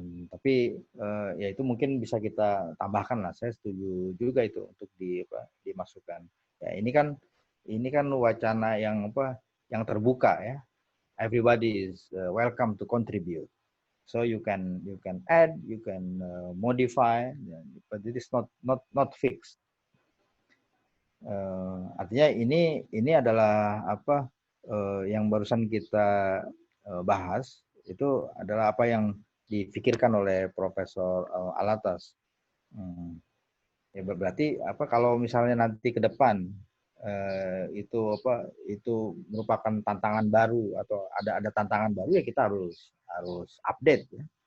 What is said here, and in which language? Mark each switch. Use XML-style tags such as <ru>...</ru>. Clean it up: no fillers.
<id>Tapi ya itu mungkin bisa kita tambahkan lah. Saya setuju juga itu untuk dimasukkan. Ya, ini kan wacana yang terbuka ya.</id> <en>Everybody is welcome to contribute. So you can add, you can modify, but it is not fixed.</en> <id>Artinya ini adalah yang barusan kita bahas itu adalah apa yang dipikirkan oleh Profesor Alatas. Ya berarti kalau misalnya nanti ke depan itu merupakan tantangan baru atau ada tantangan baru, ya kita harus update ya.</id>